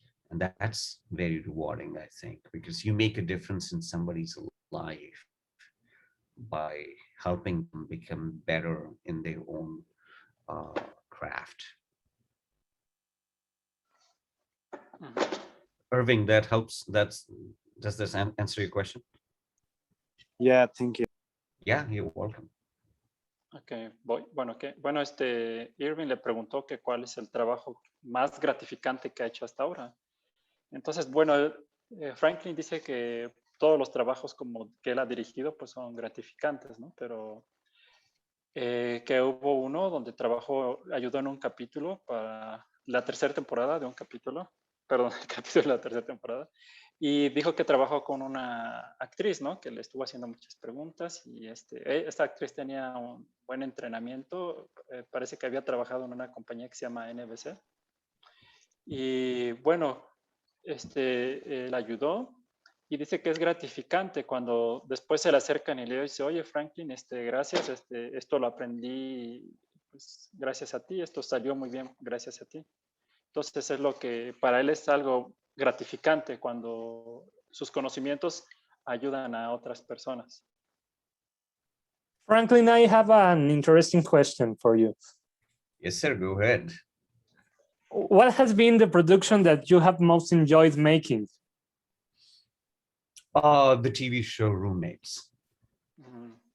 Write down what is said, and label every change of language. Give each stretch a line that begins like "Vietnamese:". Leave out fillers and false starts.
English: And that's very rewarding, I think, because you make a difference in somebody's life by helping them become better in their own craft. Mhm. Irving, that helps. Does this answer your question? Yeah, thank you. Yeah, you're welcome.
Spanish: Ok, voy. Bueno, Irving le preguntó que cuál es el trabajo más gratificante que ha hecho hasta ahora. Entonces, bueno, Franklin dice que todos los trabajos como que él ha dirigido pues son gratificantes, ¿no? Pero que hubo uno donde trabajó, ayudó en un capítulo para la tercera temporada de un capítulo, perdón, el capítulo de la tercera temporada, y dijo que trabajó con una actriz, ¿no? Que le estuvo haciendo muchas preguntas y esta actriz tenía un buen entrenamiento, parece que había trabajado en una compañía que se llama NBC. Y bueno, la ayudó y dice que es gratificante cuando después se le acercan y le dice, oye Franklin, gracias, esto lo aprendí pues, gracias a ti, esto salió muy bien gracias a ti. Entonces es lo que para él es algo gratificante cuando sus conocimientos ayudan a otras personas.
English: Franklin, I have an interesting question for you. Yes, sir. Go ahead. What has been the production that you have most enjoyed making? The TV show Roommates. Mm.